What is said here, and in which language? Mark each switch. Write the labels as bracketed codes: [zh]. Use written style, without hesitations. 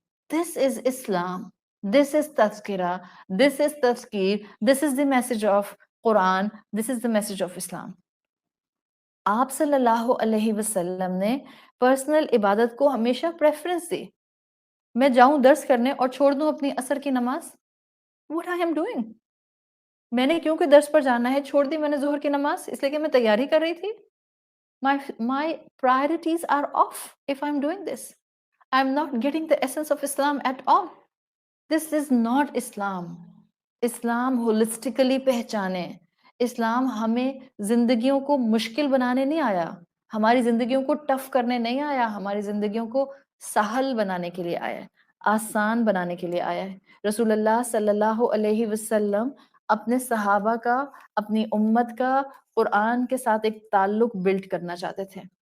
[en] This is Islam, this is تذکرہ، this is تذکیر، this is the message of Quran, this is the message of Islam۔ [ur] آپ صلی اللہ علیہ وسلم نے personal عبادت کو ہمیشہ پریفرنس دی۔ میں جاؤں درس کرنے اور چھوڑ دوں اپنی عصر کی نماز، [en] what I am doing؟ [ur] میں نے کیونکہ درس پر جانا ہے چھوڑ دی میں نے ظہر کی نماز، اس لیے کہ میں تیاری کر رہی تھی۔ [en] My priorities are off if I'm doing this. I'm not getting the essence of Islam at all. This is not Islam. [ur] Islam holistically پہچانے۔ اسلام ہمیں زندگیوں کو مشکل بنانے نہیں آیا، ہماری زندگیوں کو ٹف کرنے نہیں آیا، ہماری زندگیوں کو سہل بنانے کے لیے آیا ہے، آسان بنانے کے لیے آیا ہے۔ رسول اللہ صلی اللہ علیہ وسلم اپنے صحابہ کا، اپنی امت کا قرآن کے ساتھ ایک تعلق بلڈ کرنا چاہتے تھے۔